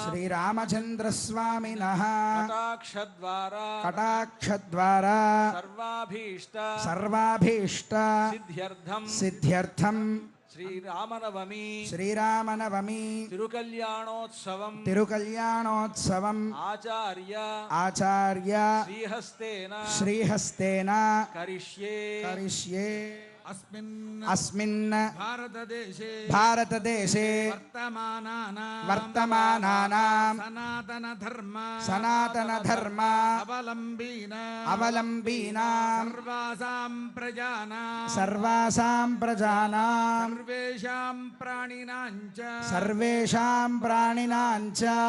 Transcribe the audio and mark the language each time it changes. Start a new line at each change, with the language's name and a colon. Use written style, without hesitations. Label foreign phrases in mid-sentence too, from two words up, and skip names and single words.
Sanskrit: కటాక్షద్వారా సర్వాభీష్ట సిద్ధ్యర్థం శ్రీరామనవమి తిరుకల్యాణోత్సవం ఆచార్య శ్రీహస్తేన కరిష్యే. अस्मिन् भारतदेशे वर्तमानानां सनातनधर्म अवलम्बीनां सर्वासां प्रजानां सर्वेषां प्राणिनां च